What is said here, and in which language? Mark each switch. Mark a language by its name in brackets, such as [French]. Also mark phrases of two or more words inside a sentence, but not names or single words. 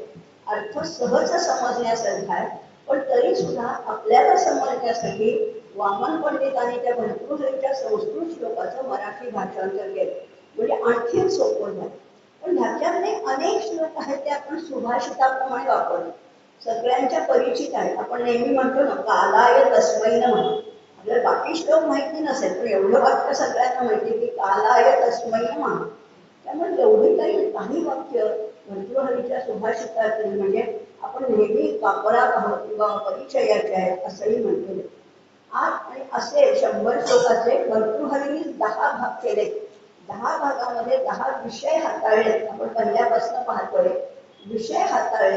[Marathi] अर्थ सहज समजण्यासारखा आहे, पण तरी सुद्धा आपल्याला समजण्यासाठी वामन पंडितांनी त्या भर्तृहरीच्या संस्कृत श्लोकाचं मराठी भाषांतर केलं, म्हणजे आणखीन सोपं झालं. पण ह्याच्यातले अनेक श्लोक आहेत ते आपण सुभाषिताप्रमाणे वापरतो, सगळ्यांच्या परिचित आहेत. आपण नेहमी म्हणतो ना, [Sanskrit] कालाय तस्मै नमः. [Marathi] आपल्याला बाकी श्लोक माहिती नसेल पण एवढं वाक्य सगळ्यांना माहिती की [Sanskrit] कालाय तस्मै नमः. [Marathi] त्यामुळे एवढी काही वाक्य भर्तृहरीच्या सुभाषितातली म्हणजे आपण नेहमी वापरात आहोत किंवा परिचयाचे आहेत असंही म्हणतो. आज आणि असे 100 श्लोकाचे भर्तृहरीने 10 भाग केले. 10 भागामध्ये 10 विषय हाताळले. आपण पहिल्यापासून पाहतोय विषय हाताळले.